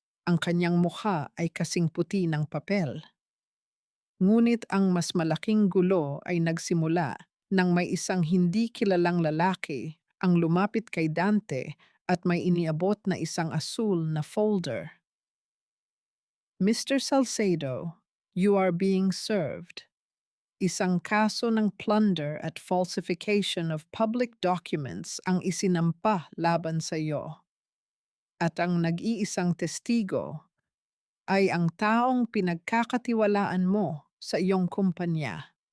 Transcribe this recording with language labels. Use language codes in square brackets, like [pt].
[tl] Ang kanyang mukha ay kasing puti ng papel. Ngunit ang mas malaking gulo ay nagsimula nang may isang hindi kilalang lalaki ang lumapit kay Dante at may iniabot na isang asul na folder. [en] Mr. Salcedo, you are being served. [tl] Isang kaso ng plunder at [en] falsification of public documents [tl] ang isinampa laban sa iyo. At ang nag-iisang testigo ay ang taong pinagkakatiwalaan mo sa iyong kumpanya.